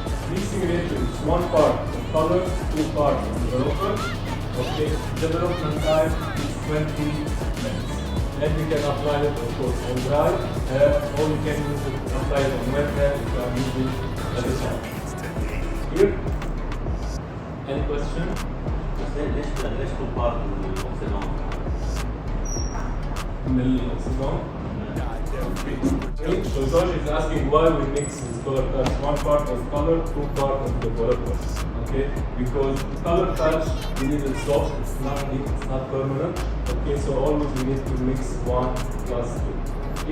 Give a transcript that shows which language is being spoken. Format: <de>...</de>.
<en>Mixing ratio is 1 part of color, 2 part of developer. Okay, development time is 20 minutes. And we can apply it of course on dry hair, or we can use it apply it on wet hair if you are using at the time. Here? Any question?</en> <ar>ليش كل بارت من الاوكسيدون؟ من الأوكسيدون?</ar> <en>So George is asking why we mix this color touch, 1 part of color, 2 part of developer. Okay, because color touch we need it soft, it's not deep, it's not permanent. Okay, so always we need to mix 1 plus 2.</en>